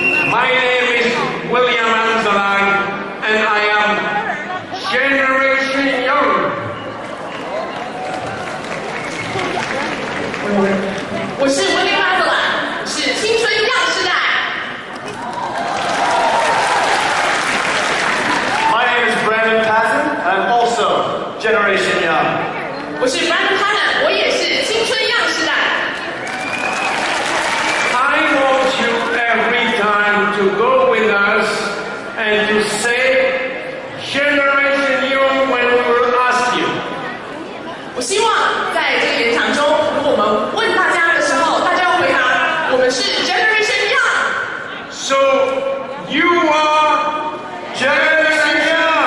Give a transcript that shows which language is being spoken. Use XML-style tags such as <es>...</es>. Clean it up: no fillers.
<en>My name is William Amsterdam, and I am Generation Young.</en> <zh>我是 William Amsterdam， 是青春样世代。</zh> <en>My name is Brandon Patton, I'm also Generation Young.</en> <zh>我是 Brandon Patton， 我也是青春样世代。</zh> <en>I want you every time to go with us and to say Generation Young when we will ask you.</en> <zh>我希望在这个演讲中，如果我们问大家的时候，大家要回答我们是 Generation Young。</zh> <en>So you are Generation Young.</en>